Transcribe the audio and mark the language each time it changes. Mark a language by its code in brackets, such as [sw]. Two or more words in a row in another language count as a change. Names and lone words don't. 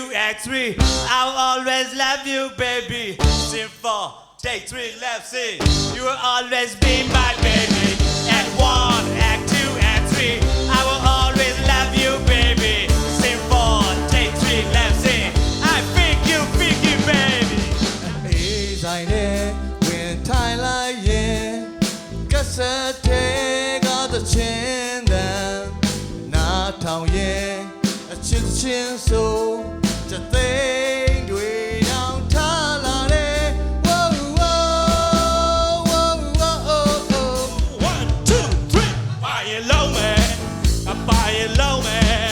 [en] Act 3, I'll always love you, baby. Scene 4, take 3, left scene. You will always be my baby. Act 1, Act 2, Act 3, I will always love you, baby. Scene 4, take 3, left scene. I pick you, baby. [my] အေးဆိုင်နဲ့ဝင်ထိုင်လိုက်ရင်ကစက်တဲ့ကသချင်းတန်နားထောင်ရင်အချင်းချင်းဆိုတသိန်းတွေတောင်ထားလာတယ် [en] Whoa whoa whoa whoa One, two, three. Buy it low, man. I buy it low, man.